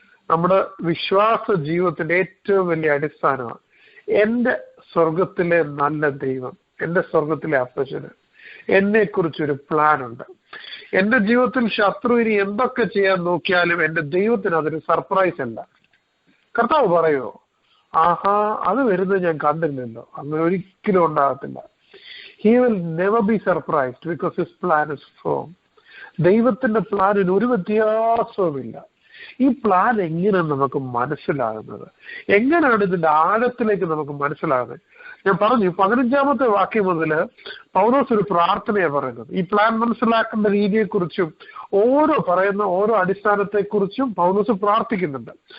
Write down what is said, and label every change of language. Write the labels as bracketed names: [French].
[Malayalam] നമ്മുടെ വിശ്വാസ ജീവിതത്തിന്റെ ഏറ്റവും വലിയ അടിസ്ഥാനമാണ് എൻ്റെ സ്വർഗത്തിലെ നല്ല ദൈവം, എൻ്റെ സ്വർഗത്തിലെ അപ്പച്ചന് എന്നെക്കുറിച്ചൊരു പ്ലാൻ ഉണ്ട്. എൻ്റെ ജീവിതത്തിൽ ശത്രു ഇനി എന്തൊക്കെ ചെയ്യാൻ നോക്കിയാലും എൻ്റെ ദൈവത്തിന് അതൊരു സർപ്രൈസ് അല്ല. കർത്താവ് പറയുമോ, ആഹാ അത് വരുന്നത് ഞാൻ കണ്ടില്ലല്ലോ? അങ്ങനെ ഒരിക്കലും ഉണ്ടാകത്തില്ല. [English] He will never be surprised because his plan is firm. [Malayalam] ദൈവത്തിന്റെ പ്ലാനിന് ഒരു വ്യത്യാസവുമില്ല. ഈ പ്ലാൻ എങ്ങനെയാണ് നമുക്ക് മനസ്സിലാകുന്നത്? എങ്ങനെയാണ് ഇതിന്റെ ആഴത്തിലേക്ക് നമുക്ക് മനസ്സിലാകുന്നത്? ഞാൻ പറഞ്ഞു 15-ാമത്തെ വാക്യം മുതൽ പൗലോസ് ഒരു പ്രാർത്ഥനയാണ് പറയുന്നത്. ഈ പ്ലാൻ മനസ്സിലാക്കേണ്ട രീതിയെക്കുറിച്ചും ഓരോ അടിസ്ഥാനത്തെക്കുറിച്ചും പൗലോസ് പ്രാർത്ഥിക്കുന്നുണ്ട്.